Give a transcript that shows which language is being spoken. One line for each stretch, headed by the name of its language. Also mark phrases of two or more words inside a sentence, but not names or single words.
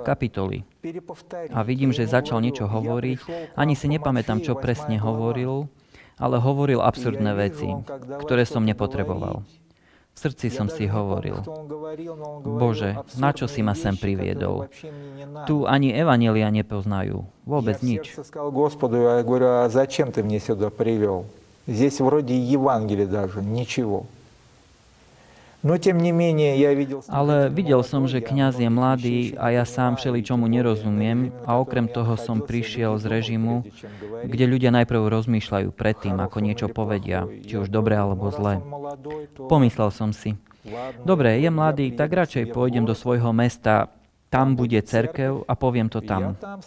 Slovak: kapitoly a vidím, že začal niečo hovoriť, ani si nepamätám, čo presne hovoril, ale hovoril absurdné veci, ktoré som nepotreboval. V srdci som si hovoril, Bože, na čo si ma sem priviedol? Tu ani evanjelia nepoznajú, vôbec nič.
Russian: Господу, я говорю, а зачем ты мне сюда привел? Здесь вроде Евангелия даже, ничего.
Slovak: Ale videl som, že kňaz je mladý a ja sám všeličomu nerozumiem a okrem toho som prišiel z režimu, kde ľudia najprv rozmýšľajú predtým, ako niečo povedia, či už dobre alebo zle. Pomyslel som si, dobre, je mladý, tak radšej pôjdem do svojho mesta, tam bude cirkev a poviem to tam.